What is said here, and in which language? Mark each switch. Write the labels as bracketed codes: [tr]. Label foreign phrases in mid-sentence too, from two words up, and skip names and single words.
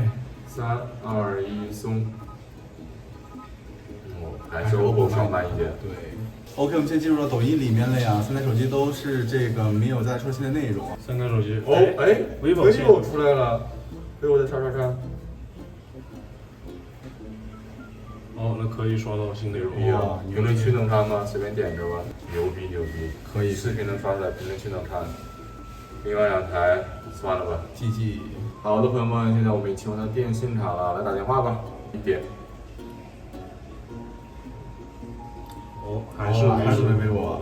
[zh] ，3、2、1，送。還是 OPPO 稍慢一點。對。OK， 我們現在進入到抖音裡面了呀，3台手機都是這個沒有再出新的內容。 3台手機。 vivo 出來了 ，vivo 在刷。哦，那可以刷到新內容。哇，評論區能看嗎？隨便點着吧。牛逼！可以。視頻能刷出來，評論區能看。另外2台算了吧。 GG。好的，朋友們，現在我們已經進入到電信場了，來打電話吧。一點。哦，還是 vivo，